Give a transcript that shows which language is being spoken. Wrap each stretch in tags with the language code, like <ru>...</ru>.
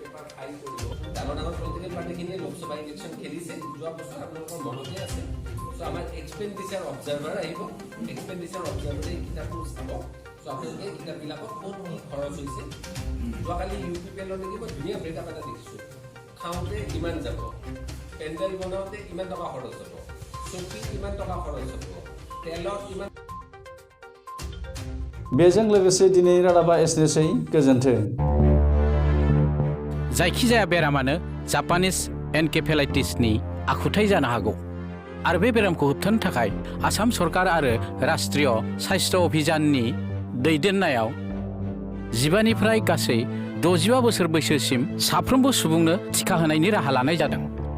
<as>Lok Sabha election खेलिছে যোৱা বছৰ আপোনালোকৰ মনতে আছে। সো আমাৰ এক্সপেন্ডিচাৰ অবজাৰ্ভাৰ আহিব, এক্সপেন্ডিচাৰ অবজাৰ্ভাৰে কিতাপবোৰ চাব। সো আপোনালোকে কিতাপবিলাকত ক'ত কি খৰচ হৈছে। যোৱাকালি UPPL নেকি মই ধুনীয়া ব্ৰেকআপ এটা দেখিছোঁ। খাওঁতে ইমান যাব, পেণ্ডেল বনাওঁতে ইমান টকা খৰচ হ'ব, চকীত ইমান টকা খৰচ হ'ব, তেলত ইমান।</as> <brx>बेजों लोगोसे दिनैनि रादाबा एसेनोसै। गोजोन्थों। जायखिजाया बेरामानो जापानिज एनकेफेलाइटिसनि आखुथाय जानो हागौ आरो बे बेरामखौ होबथानो थाखाय आसाम सरकार आरो राष्ट्रीय स्वास्थ्य अभियाननि दैदेननायाव 15 निफ्राय गासै 65 बोसोर बैसोसिम साफ्रोमबो सुबुंनो टिका होनायनि राहा लानाय जादों।</brx>